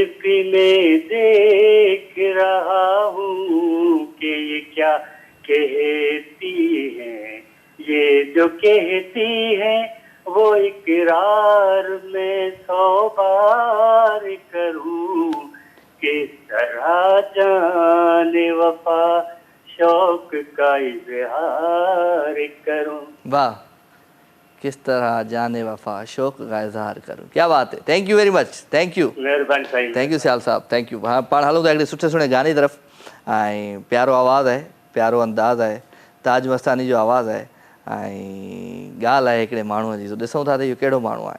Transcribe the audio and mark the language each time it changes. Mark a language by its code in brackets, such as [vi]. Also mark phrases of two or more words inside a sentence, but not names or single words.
[ur] بھی میں دیکھ رہا ہوں کہ یہ کیا کہتی ہیں، یہ جو کہتی ہے وہ اقرار میں 100 بار کروں، کس طرح جان وفا شوق کا اظہار کروں. واہ، کس طرح جان وفا شوق کا اظہار کروں. کیا بات ہے, [en] thank you very much, thank you, [sd] महिरबानी साईं, [en] thank you Sial sahab, thank you. हाँ, [sd] पाण हलूं था हिकिड़े सुठे सुठे गाने तरफ़। ऐं प्यारो आवाज़ु आहे, प्यारो अंदाज़ आहे, ताज मस्तानी जो आवाज़ु आहे ऐं ॻाल्हि आहे हिकिड़े माण्हूअ जी। ॾिसूं था त इहो कहिड़ो माण्हू आहे।